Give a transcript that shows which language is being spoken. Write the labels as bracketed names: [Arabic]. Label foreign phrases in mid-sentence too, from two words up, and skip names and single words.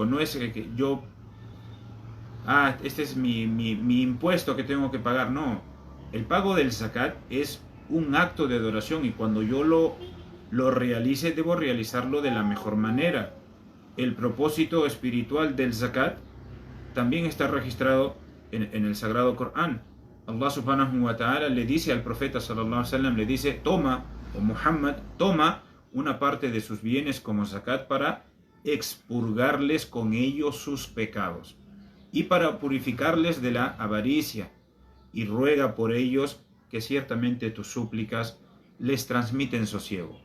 [Spanish] No es que yo, este es mi impuesto que tengo que pagar. No, el pago del zakat es un acto de adoración, y cuando yo lo realice, debo realizarlo de la mejor manera. El propósito espiritual del zakat también está registrado en el Sagrado Corán. [Arabic] الله سبحانه وتعالى [Spanish] le dice al profeta [Arabic] صلى الله عليه وسلم, [Spanish] le dice: toma, o Muhammad, toma una parte de sus bienes como zakat para expurgarles con ellos sus pecados y para purificarles de la avaricia, y ruega por ellos que ciertamente tus súplicas les transmiten sosiego.